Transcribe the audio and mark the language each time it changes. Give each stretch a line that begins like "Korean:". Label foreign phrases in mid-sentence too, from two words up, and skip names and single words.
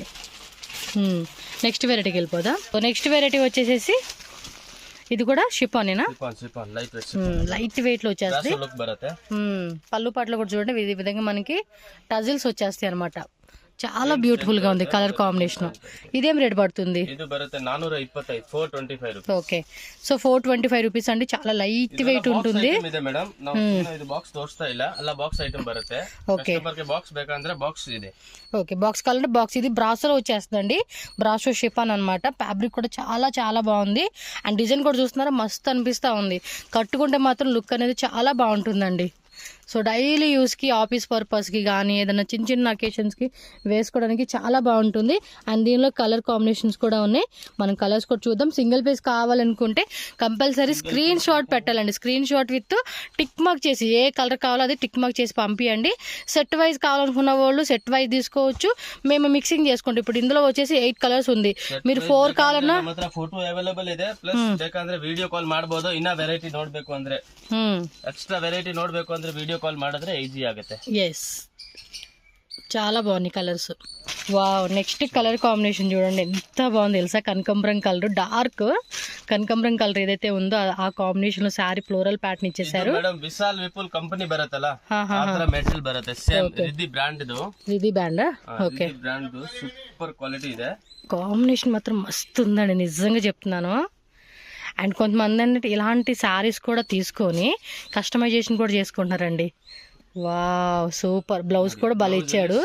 English: next variety-ki
Telugu: వెళ్ళిపోదా.
English: next variety
Telugu: వచ్చేసేసి ఇది కూడా షిఫానేనా,
English: light weight
Telugu: లో వచ్చేస్తాయి. పళ్ళు పాటలో కూడా చూడండి ఈ విధంగా మనకి టజిల్స్ వచ్చేస్తాయి అనమాట. చాలా బ్యూటిఫుల్ గా ఉంది
English: colour combination.
Telugu: ఇదేం రేట్ పడుతుంది?
Kannada: ಇದು ಬರುತ್ತೆ 425, 425 ರೂಪಾಯಿ.
English: okay, so
Telugu: 425 రూపీస్ అండి, చాలా
English: light weight
Telugu: ఉంటుంది.
Kannada: ಇದೆ ಮೇಡಮ್, ನಾವು ಇದು ಬಾಕ್ಸ್ ತೋರಿಸ್ತಾ ಇಲ್ಲ, ಎಲ್ಲ
English: box item
Kannada: ಬರುತ್ತೆ. ಕಸ್ಟಮರ್ ಗೆ ಬಾಕ್ಸ್ ಬೇಕಂದ್ರೆ ಬಾಕ್ಸ್ ಇದೆ.
Telugu: ఓకే, బాక్స్ కావాలంటే బాక్స్. ఇది బ్రాసోలో వచ్చేస్తుందండి, బ్రాసో షిఫాన్ అనమాట. ఫ్యాబ్రిక్ కూడా చాలా చాలా బాగుంది.
English: and design
Telugu: కూడా చూస్తున్నారా, మస్తు అనిపిస్తూ ఉంది. కట్టుకుంటే మాత్రం లుక్ అనేది చాలా బాగుంటుందండి.
English: so daily use-ki, office purpose-ki
Telugu: కానీ ఏదైనా చిన్న చిన్న అకేషన్స్కి వేసుకోవడానికి చాలా బాగుంటుంది. అండ్ దీనిలో
English: colour combinations
Telugu: కూడా ఉన్నాయి, మనం కలర్స్ కూడా చూద్దాం.
English: single piece
Telugu: కావాలనుకుంటే
English: compulsory screenshot
Telugu: పెట్టాలండి.
English: screenshot with tick mark
Telugu: చేసి, ఏ కలర్ కావాలో అది
English: tick mark
Telugu: చేసి పంపించండి.
English: set wise
Telugu: కావాలనుకున్న వాళ్ళు
English: set wise
Telugu: తీసుకోవచ్చు, మేము మిక్సింగ్ చేసుకుంటాం. ఇప్పుడు ఇందులో వచ్చేసి 8 కలర్స్ ఉంది, మీరు 4 కావాలన్నా
English: photo available
Kannada: ಇದೆ. ಪ್ಲಸ್ ಬೇಕಂದ್ರೆ
English: video call
Kannada: ಮಾಡಬಹುದು. ಇನ್ನ ವೆರೈಟಿ ನೋಡ್ಬೇಕು ಅಂದ್ರೆ,
English: extra variety
Kannada: ನೋಡ್ಬೇಕು ಅಂದ್ರೆ
English: video call
Kannada: ಮಾಡಿದ್ರೆ ಈಜಿ ಆಗುತ್ತೆ.
Telugu: ఎస్, చాలా బాగున్నాయి కలర్స్.
English: wow, next colour combination
Telugu: చూడండి ఎంత బాగుంది తెలుసా. కనకంబరం కలర్, డార్క్ కనకంబరం కలర్ ఏదైతే ఉందో ఆ కాంబినేషన్ లో
English: saree floral pattern
Telugu: ఇచ్చేసారు.
Kannada: ಮೇಡಮ್ ವಿಶಾಲ್ ವಿಪುಲ್ ಕಂಪನಿ ಬರುತ್ತಲ್ಲ, ಆತರ ಮೆಟೀರಿಯಲ್ ಬರುತ್ತೆ. ಸೇಮ್ ರಿದ್ದಿ ಬ್ರಾಂಡ್ ಇದು.
Telugu: రిది బ్యాండ్. ఓకే,
Kannada: ಬ್ರಾಂಡ್
English: super quality
Kannada: ಇದೆ.
Telugu: కాంబినేషన్ మాత్రం మస్తు ఉందండి, నిజంగా చెప్తున్నాను. అండ్ కొంతమంది అంటే ఇలాంటి శారీస్ కూడా తీసుకొని కస్టమైజేషన్ కూడా చేసుకుంటున్నారండి.
English: wow, super.
Telugu: బ్లౌజ్ కూడా భలే ఇచ్చాడు.